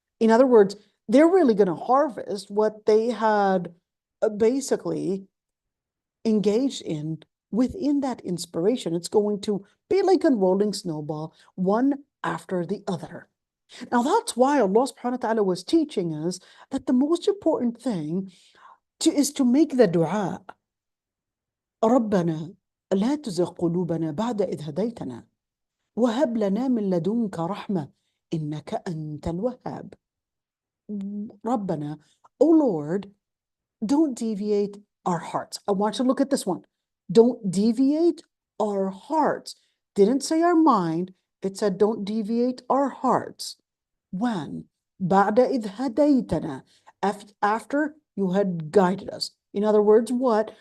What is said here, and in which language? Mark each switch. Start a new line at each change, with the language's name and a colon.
English: In other words, they're really going to harvest what they had basically engaged in within that inspiration. It's going to be like a rolling snowball, one after the other. Now that's why Allah subhanahu wa ta'ala was teaching us that the most important thing is to make the dua.
Arabic: ربنا لا تزغ قلوبنا بعد إذ هديتنا وهب لنا من لدنك رحمة إنك أنت الوهاب.
English: ربنا, oh Lord, don't deviate our hearts. I want you to look at this one. Don't deviate our hearts. Didn't say our mind. It said don't deviate our hearts. When?
Arabic: بعد إذ هديتنا.
English: After you had guided us. In other words, what?